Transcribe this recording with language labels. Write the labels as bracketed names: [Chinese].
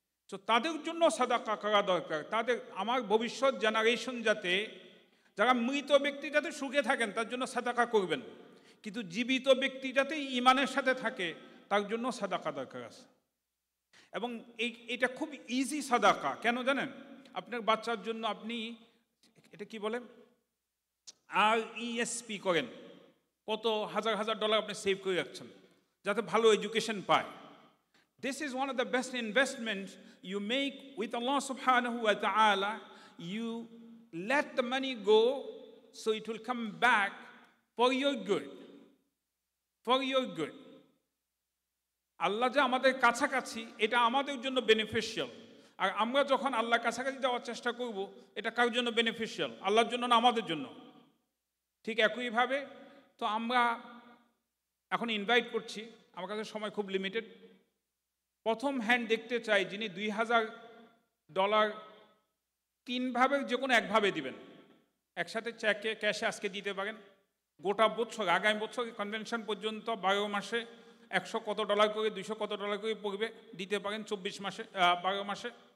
[Bangla] তো তাদের জন্য সাদাকা করা দরকার, তাদের আমার ভবিষ্যৎ জেনারেশন যাতে, যারা মৃত ব্যক্তি যাতে সুখে থাকেন তার জন্য সাদাকা করবেন, কিন্তু জীবিত ব্যক্তি যাতে ঈমানের সাথে থাকে তার জন্য সাদাকা দরকার আছে। এবং এটা খুব ইজি সাদাকা, কেন জানেন? আপনার বাচ্চার জন্য আপনি এটা কি বলেন RESP করেন, কত হাজার হাজার ডলার আপনি সেভ করে রাখছেন যাতে ভালো এডুকেশন পায়। [English] This is one of the best investments you make with Allah subhanahu wa ta'ala. You let the money go so it will come back for your good. For your good. [Bangla] আল্লাহ যে আমাদের কাছাকাছি এটা আমাদের জন্য beneficial, আর আমরা যখন আল্লাহর কাছাকাছি যাওয়ার চেষ্টা করব এটা কার জন্য বেনিফিশিয়াল? আল্লাহর জন্য না আমাদের জন্য? ঠিক একইভাবে তো আমরা এখন ইনভাইট করছি, আমার কাছে সময় খুব লিমিটেড, প্রথম হ্যান্ড দেখতে চাই যিনি $2000 তিনভাবে যে কোনো একভাবে দিবেন, একসাথে চেকে ক্যাশে আজকে দিতে পারেন, গোটা বছর আগামী বছর কনভেনশন পর্যন্ত 12 মাসে 100 কত ডলার করে 200 কত ডলার করে পড়বে, দিতে পারেন 24 মাসে 12 মাসে।